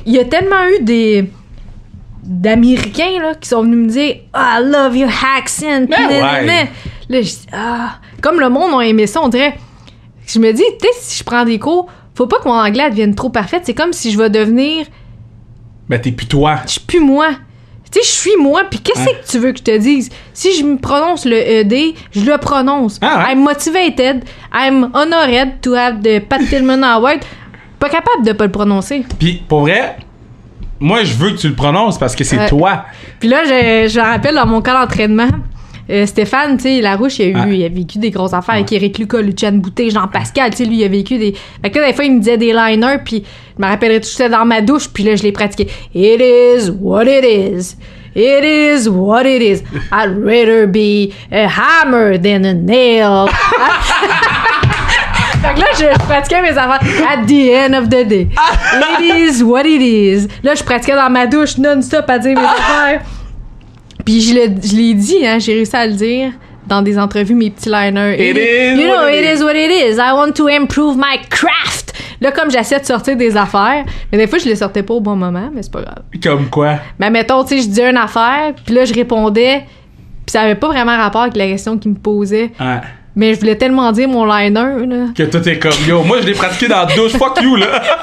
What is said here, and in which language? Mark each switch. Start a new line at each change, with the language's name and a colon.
French: Il y a tellement eu d'Américains, là, qui sont venus me dire «
English: I love your accent!
French: » Là, je dis « Ah! » Comme le monde a aimé ça, on dirait... Je me dis, peut-être si je prends des cours, faut pas que mon anglais devienne trop parfaite. C'est comme si je vais devenir... Ben, t'es plus toi. Je suis plus moi. Tu sais, je suis moi, puis qu'est-ce que tu veux que je te dise? Si je me prononce le ED, je le prononce.
English: I'm motivated, I'm honored to have the Pat Tillman Award.
French: Pas capable de pas le prononcer. Puis, pour vrai, moi, je veux que tu le prononces parce que c'est toi. Puis là, je me rappelle dans mon camp d'entraînement, Stéphane, tu sais, Larouche, il a vécu des grosses affaires avec Éric Lucas, Luciane Boutet, Jean-Pascal, tu sais, lui, il a vécu des... Fait que là, des fois, il me disait des liners, puis je me rappellerai tout ça dans ma douche, puis là, je les pratiquais.
English: It is what it is. It is what it is. I'd rather be a hammer than a nail.
French: Fait que là, je pratiquais mes affaires.
English: At the end of the day. It is what it is.
French: Là, je pratiquais dans ma douche non-stop à dire mes affaires. Puis je l'ai dit, hein, j'ai réussi à le dire dans des entrevues, mes petits liners.
English: It is what it is. I want to improve my craft.
French: Là, comme j'essaie de sortir des affaires, mais des fois, je les sortais pas au bon moment, mais c'est pas grave. Comme quoi? Mais mettons, tu sais, je disais une affaire, puis là, je répondais, puis ça avait pas vraiment rapport avec la question qu'il me posait. Ouais. Mais je voulais tellement dire mon liner, là. Que toi, t'es comme, yo, moi, je l'ai pratiqué dans la douche, fuck you, là.